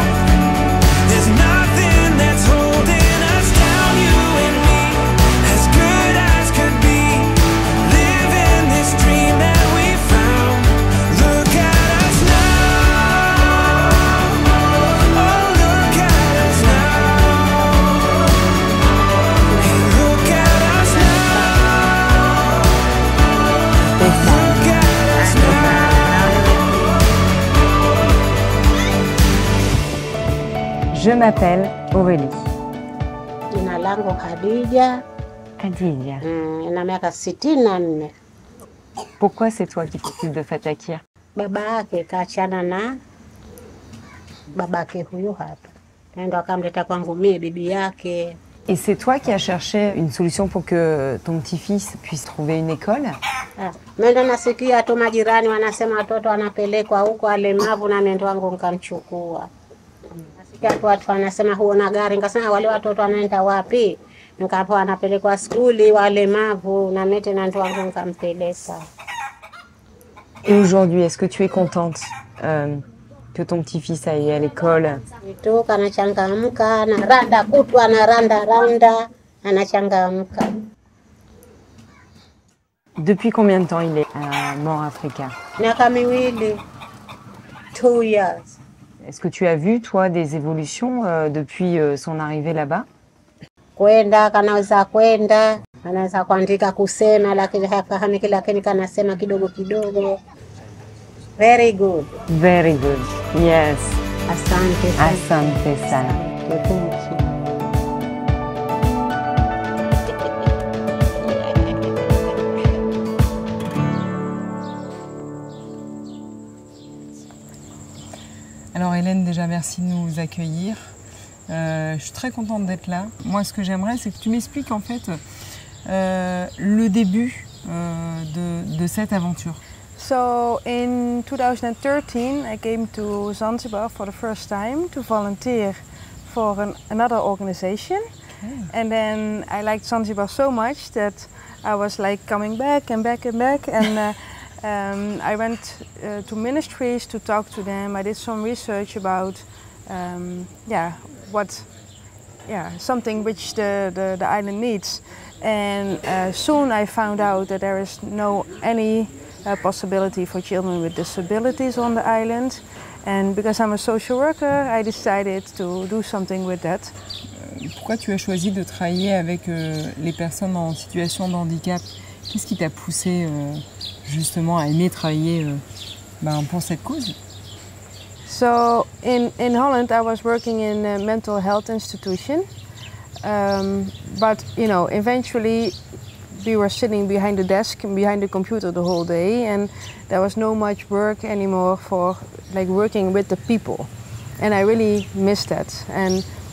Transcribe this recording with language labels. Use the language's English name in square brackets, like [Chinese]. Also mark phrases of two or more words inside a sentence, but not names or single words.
[English] There's nothing that's holding us down, you and me, as good as could be, living this dream that we found. Look at us now, oh look at us now. [French] Je m'appelle Aurélie. [Swahili] Jina langu Khadija. Khadija. Ina miaka 64. [French] Pourquoi c'est toi qui t'occupes de Fatakir? [Swahili] Baba yake kaachana na babake huyu hapa. Ndio akamleta kwangu mimi bibi yake. [French] Et c'est toi qui as cherché une solution pour que ton petit-fils puisse trouver une école? [Swahili] Mimi ndo nasikia tu majirani wanasema watoto wanapelekwa huko alemavu na nendo wangu nikamchukua. Nasikia watu wanasema huona gari, nikasema wale watoto wanaenda wapi? Nikapo wanapelekwa skuli walemavu na mimi tena ndio wangu nikampeleka. [French] Et aujourd'hui, est-ce que tu es contente que ton petit-fils aille à l'école? [Swahili] Tu kanachangamka, anaranda kutwa, anaranda, anachangamka. [French] Depuis combien de temps il est à More Africa? [Swahili] Miaka miwili, 2 years. [French] Est-ce que tu as vu, toi, des évolutions depuis son arrivée là-bas? [Swahili] Kwenda, kanaweza kwenda, anaweza kuandika kusema, lakini hafahamiki, lakini kanasema kidogo kidogo. [English] Very good. Very good. Yes. [Swahili] Asante sana. Asante sana. [French] Alors Hélène, déjà merci de nous accueillir. Je suis très contente d'être là. Moi, ce que j'aimerais, c'est que tu m'expliques en fait le début de cette aventure. [English] So in 2013 I came to Zanzibar for the first time to volunteer for another organization. And then I liked Zanzibar so much that I was like coming back and back and back, and I went to ministries to talk to them. I did some research about something which the island needs, and soon I found out that there is any possibility for children with disabilities on the island, and because I'm a social worker, I decided to do something with that. [French] Pourquoi tu as choisi de travailler avec les personnes en situation de handicap? Qu'est-ce qui t'a poussé justement à aimer travailler pour cette cause? [English] So in Holland I was working in a mental health institution, but eventually we were sitting behind the desk and behind the computer the whole day, and there was no much work anymore for working with the people, and I really missed that.